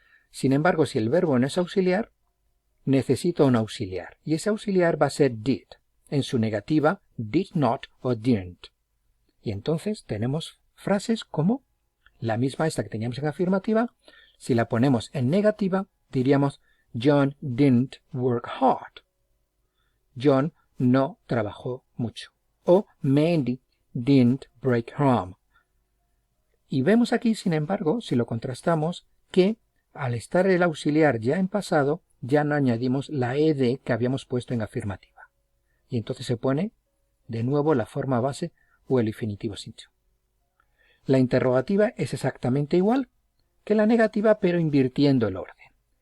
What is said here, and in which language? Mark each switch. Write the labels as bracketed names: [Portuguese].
[Spanish] Sin embargo, si el verbo no es auxiliar, necesita un auxiliar, y ese auxiliar va a ser did, en su negativa did not o didn't. Y entonces tenemos frases como la misma esta que teníamos en afirmativa, si la ponemos en negativa, diríamos [English] John didn't work hard. [Spanish] John no trabajó mucho. [English] O Mandy didn't break her arm. [Spanish] Y vemos aquí, sin embargo, si lo contrastamos, que al estar el auxiliar ya en pasado, ya no añadimos la ed que habíamos puesto en afirmativa. Y entonces se pone de nuevo la forma base o el infinitivo simple. La interrogativa es exactamente igual que la negativa, pero invirtiendo el orden.